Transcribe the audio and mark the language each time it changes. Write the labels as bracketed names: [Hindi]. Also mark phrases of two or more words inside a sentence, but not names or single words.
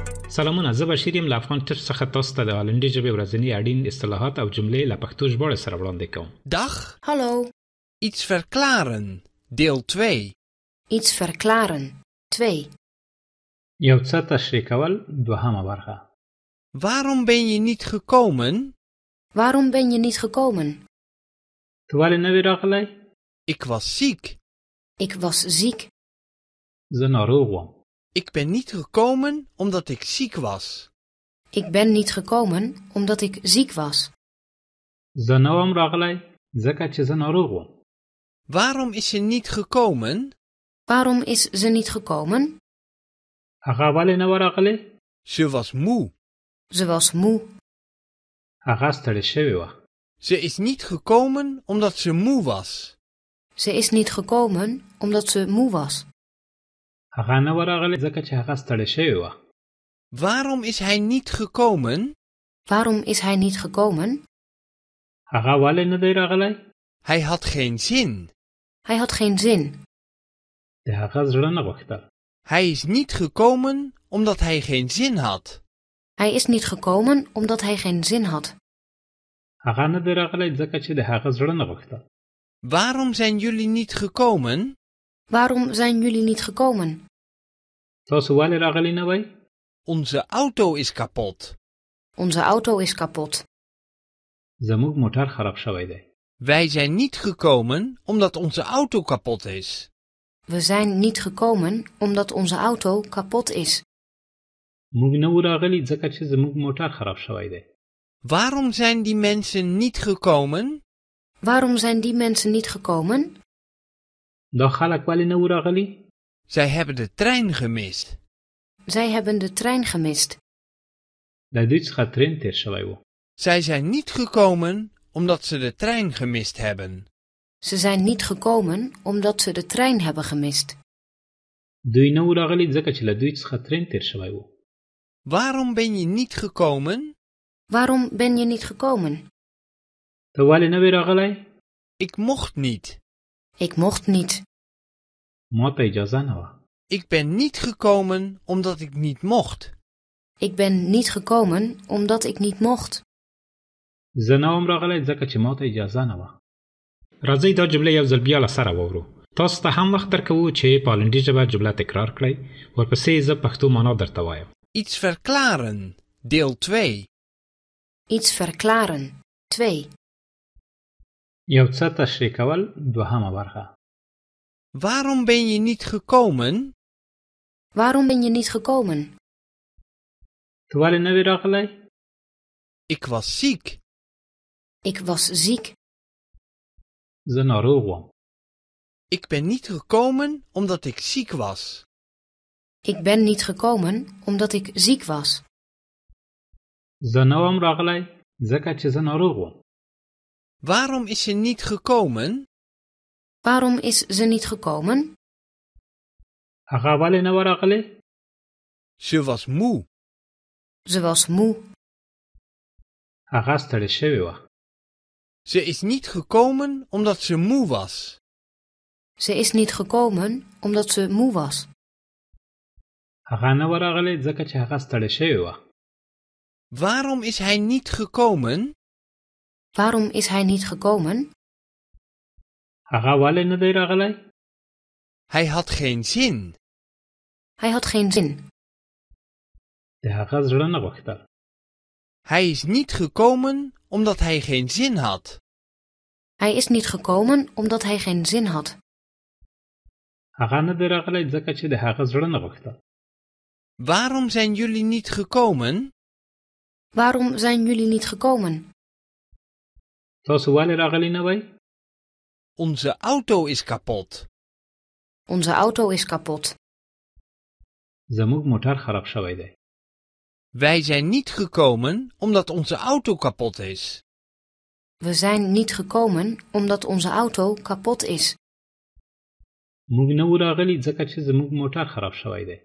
[Pashto] سلامونه، زه بشیر یم له افغان ټچ څخه تاسو ته د هالندي ژبې ورځني اړین اصطلاحات او جملې له پښتو ژباړې سره وړاندې کوم. [Dutch] Dag, Hallo, iets verklaren, deel 2. iets verklaren. 2. [Pashto] یو څه تشریح کول، دوهمه برخه. [Dutch] Waarom ben je niet gekomen? Waarom ben je niet gekomen? [Pashto] ته ولې نه وې راغلی؟ [Dutch] Ik was ziek. Ik was ziek. [Pashto] زه ناروغ وم. [Dutch] Ik ben niet gekomen omdat ik ziek was. Ik ben niet gekomen omdat ik ziek was. [Pashto] زه نه وم راغلی ځکه چې زه ناروغ وم. [Dutch] Waarom is ze niet gekomen? Waarom is ze niet gekomen? [Pashto] هغه ولې نه و راغلی؟ [Dutch] Ze was moe. Ze was moe. [Pashto] هغه ستړې شوې وه. [Dutch] Ze is niet gekomen omdat ze moe was. Ze is niet gekomen omdat ze moe was. [Pashto] هغه نه و راغلی ځکه چې هغه ستړې شوې وه. [Dutch] Waarom is hij niet gekomen? Waarom is hij niet gekomen? [Pashto] هغه ولې نه دی راغلی؟ [Dutch] Hij had geen zin. Hij had geen zin. [Pashto] د هغه زړه نه غوښتل. [Dutch] Hij is niet gekomen omdat hij geen zin had. Hij is niet gekomen omdat hij geen zin had. [Pashto] هغه نه دی راغلی ځکه چې د هغه زړه نه غوښتل. [Dutch] Waarom zijn jullie niet gekomen? Waarom zijn jullie niet gekomen? [Pashto] تاسو ولې راغلی نه وئ؟ [Dutch] Onze auto is kapot. Onze auto is kapot. [Pashto] زموږ موټر خراب شوی دی. [Dutch] Wij zijn niet gekomen omdat onze auto kapot is. We zijn niet gekomen omdat onze auto kapot is. [Pashto] موږ نه و راغلی ځکه چې زموږ موټر خراب شوی دی. [Dutch] Waarom zijn die mensen niet gekomen? Waarom zijn die mensen niet gekomen? [Pashto] دا خلک ولې نه و راغلي؟ [Dutch] Zij hebben de trein gemist. Zij hebben de trein gemist. [Pashto] له دوی څخه ترین تیر شوی و. [Dutch] Zij zijn niet gekomen omdat ze de trein gemist hebben. Ze zijn niet gekomen omdat ze de trein hebben gemist. [Pashto] دوی نه و راغلي ځکه چې له دوی څخه ترین تیر شوی و. [Dutch] Waarom ben je niet gekomen? Waarom ben je niet gekomen? [Pashto] ته ولې نه وې راغلی؟ [Dutch] Ik mocht niet. Ik mocht niet. [Pashto] ما ته اجازه نه وه. [Dutch] Ik ben niet gekomen omdat ik niet mocht. Ik ben niet gekomen omdat ik niet mocht. [Pashto] زه نه وم راغلی ځکه چې ما ته اجازه نه وه. راځئ دا جمله یو ځل بیا له سره واورو. تاسو ته هم وخت درکوو چې په هالندي ژبه جمله تکرار کړئ. ورپسې زه پښتو معنا درته وایم. [Dutch] Iets verklaren. Deel 2. Iets verklaren. 2. [Pashto] یو څه تشریح کول، دوهمه برخه. [Dutch] Waarom ben je niet gekomen? Waarom ben je niet gekomen? [Pashto] ته ولې نه وې راغلی؟ [Dutch] Ik was ziek. Ik was ziek. [Pashto] زه ناروغ وم. [Dutch] Ik ben niet gekomen omdat ik ziek was. Ik ben niet gekomen omdat ik ziek was. [Pashto] زه نه وم راغلی ځکه چې زه ناروغ وم. [Dutch] Waarom is ze niet gekomen? Waarom is ze niet gekomen? [Pashto] هغه ولې نه و راغلی؟ [Dutch] Ze was moe. Ze was moe. [Pashto] هغه ستړې شوې وه. [Dutch] Ze is niet gekomen omdat ze moe was. Ze is niet gekomen omdat ze moe was. [Pashto] هغه نه و راغلی ځکه چې هغه ستړې شوې وه. [Dutch] Waarom is hij niet gekomen? Waarom is hij niet gekomen? [Pashto] هغه ولې نه دی راغلی؟ [Dutch] Hij had geen zin. Hij had geen zin. [Pashto] د هغه زړه نه غوښتل. [Dutch] Hij is niet gekomen omdat hij geen zin had. Hij is niet gekomen omdat hij geen zin had. [Pashto] هغه نه دی راغلی ځکه چې د هغه زړه نه غوښتل. [Dutch] Waarom zijn jullie niet gekomen? Waarom zijn jullie niet gekomen? [Pashto] تاسو ولې راغلی نه وئ؟ [Dutch] Onze auto is kapot. Onze auto is kapot. [Pashto] زموږ موټر خراب شوی دی. [Dutch] Wij zijn niet gekomen omdat onze auto kapot is. We zijn niet gekomen omdat onze auto kapot is. [Pashto] موږ نه و راغلی ځکه چې زموږ موټر خراب شوی دی.